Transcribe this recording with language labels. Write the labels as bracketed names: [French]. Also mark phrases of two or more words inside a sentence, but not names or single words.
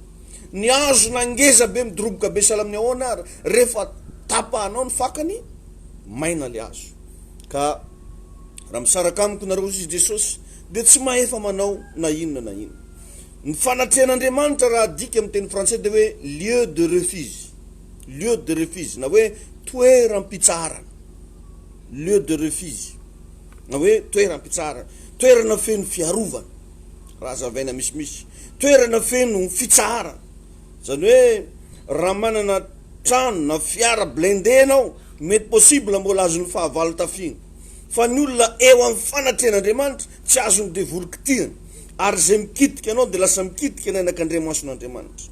[Malagasy] Ny hazo nangeza be midoroboka be sahala amin'ny ahoana ara, rehefa tapahanao ny fakany maina le hazo. Ka raha misaraka amiko nareo izy Jesosy dia tsy maefa manao na inona na inona. Ny fanatrehan'Andriamanitra raha adika amin'ny teny français dia hoe [French] lieu de refuge, lieu de refuge [Malagasy] na hoe toeram-pitsarana, [French] lieu de refuge [Malagasy] na hoe toeram-pitsarana, toerana feno fiarovana raha zavaina misimisy, toerana feno fitsarana. Zany hoe raha manana trano na fiara blindé anao mety possible mbola azon'ny fahavalo tafiny, fa ny olona eo amin'ny fanatrehan'Andriamanitra tsy azony devoly kitihana, ary zay mikitika anao dia lasa mikitika ny ainak'Andriamason'Andriamanitra.